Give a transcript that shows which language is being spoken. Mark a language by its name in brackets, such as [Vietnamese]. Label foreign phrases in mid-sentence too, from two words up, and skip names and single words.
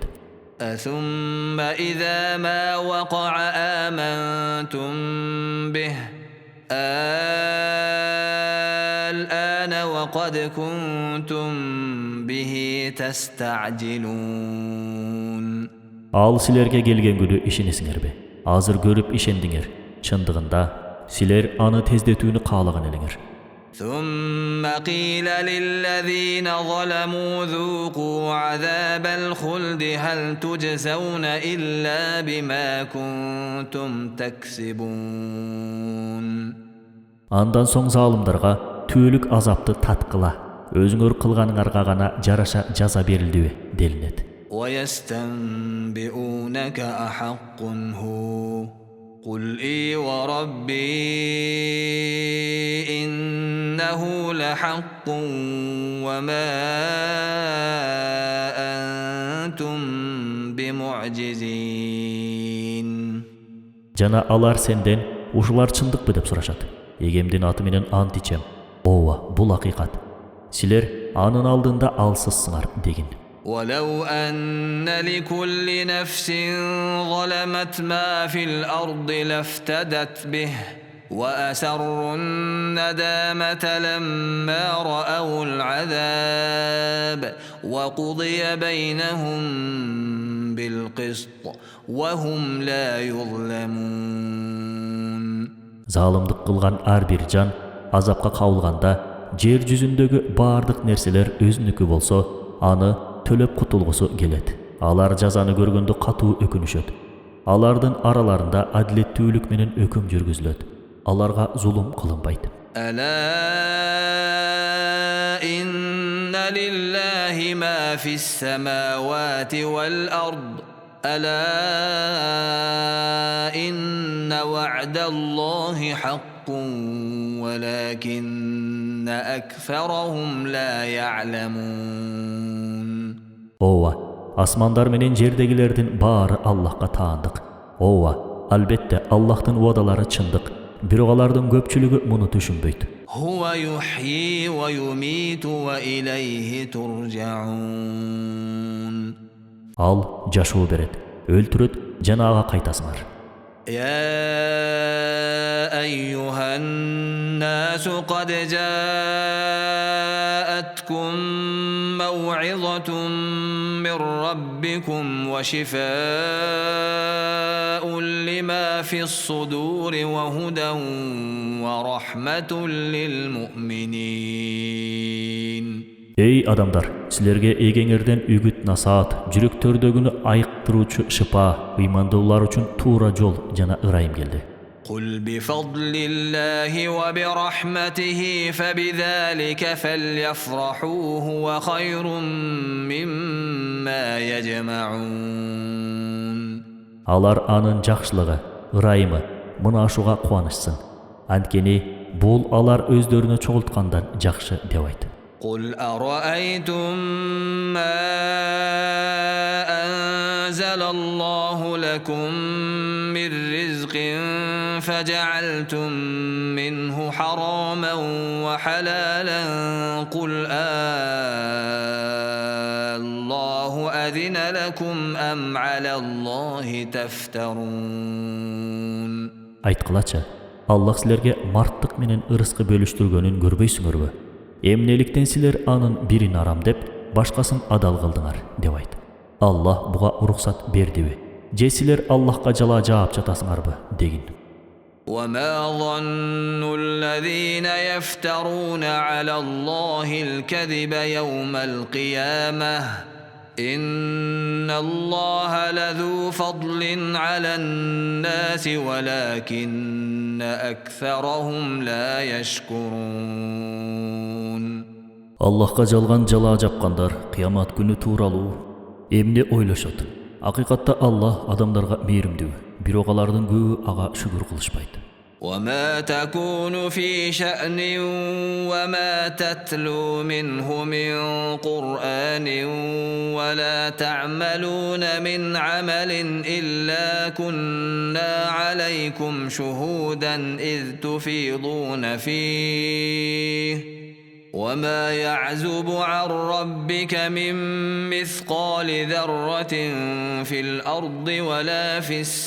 [Arabic] ثُمَّ إِذَا مَا وَقَعَ آمَنْتُمْ بِهِ الآن وقد كنتم به تستعجلون. [Kyrgyz] Ал силерге келген күнү ишенесиңерби? Азыр көрүп ишендиңер. Чындыгында силер аны тездетүүнү каалаган элеңер. [Arabic] ثم قيل للذين ظلموا ذوقوا عذاب الخلد هل تجزون إلا بما كنتم تكسبون. [Kyrgyz] Андан соң залымдарга түөлүк азапты таткыла, өзүңөр кылганыңарга гана жараша жаза берилдиби делинет. [Arabic] ويستنبئونك أحق هو قل إي وربي إنه لحق وما أنتم بمعجزين. [Kyrgyz] Жана алар сенден ушулар чындыкпы деп сурашат. Эгемдин аты менен ант ичем. Ооба, бул акыйкат. Силер анын алдында алсызсыңар деген. [Arabic] ولو أن لكل نفس ظلمت ما في الأرض لافتدت به وأسروا الندامة لما رأوا العذاب وقضي بينهم بالقسط وهم لا يظلمون. [Kyrgyz] Залымдык кылган ар бир жан азапка кабылганда жер жүзүндөгү бардык нерселер өзүнүкү болсо, аны төлөп кутулгусу келет. Алар жазаны көргөндө катуу өкүнүшөт. Алардын араларында адилеттүүлүк менен өкүм жүргүзүлөт. Аларга зулум кылынбайт. [Arabic] ألا إن لله ما في السماوات والأرض ألا إن وعد الله حق ولكن أكثرهم لا يعلمون. [Kyrgyz] Ооба, асмандар менен жердегилердин баары Аллахка таандык. Ооба, албетте Аллахтын уадалары чындык. Бирок алардын көпчүлүгү муну түшүнбөйт. [Arabic] هو يحيي ويميت وإليه ترجعون. [Kyrgyz] Al жашоо берет, өлтүрөт жана ага кайтасыңар. [Arabic] يا أيها الناس قد جاءتكم موعظة من ربكم وشفاء لما في الصدور وهدى ورحمة للمؤمنين. [Kyrgyz] Ey адамдар, силерге эгеңерден үгүт насаат, жүрөктөрдөгүнү айыктыруучу шыпа, ыймандуулар үчүн туура жол жана ырайым келди. [Arabic] قل بفضل الله وبرحمته فبذلك فليفرحوا هو خير مما يجمعون. [Kyrgyz] Алар анын жакшылыгы, ырайымы, мына ашуга кубанышсын. Анткени бул алар өздөрүнө чогулткандан жакшы деп айт. [Arabic] قل أرأيتم ما أنزل الله لكم من رزق فجعلتم منه حراما وحلالا قل الله أذن لكم أم على الله تفترون. [Kyrgyz] Айткылачы, Аллах силерге марттык менен ырыскы бөлүштүргөнүн көрбөйсүңөрбү? Эмнеликтен силер анын бирин арам деп, башкасын адал кылдыңар деп айт. Аллах буга уруксат бердиби? Же силер Аллахка жала жаап жатасыңарбы дегин. [Arabic] وما ظن الذين يفترون على الله الكذب يوم القيامة إن الله لذو فضل على الناس ولكن أكثرهم لا يشكرون. [Kyrgyz] Аллахка жалган жала жапкандар кыямат күнү тууралуу эмне ойлошот? Акыйкатта Аллах адамдарга мээримдүү, бирок алардын көбү ага шүгүр кылышпайт. [Arabic] وما تكون في شأن وما تتلو منه من قرآن ولا تعملون من عمل إلا كنا عليكم شهودا إذ تفيضون فيه وما يعزب عن ربك من مثقال ذرة في الأرض ولا في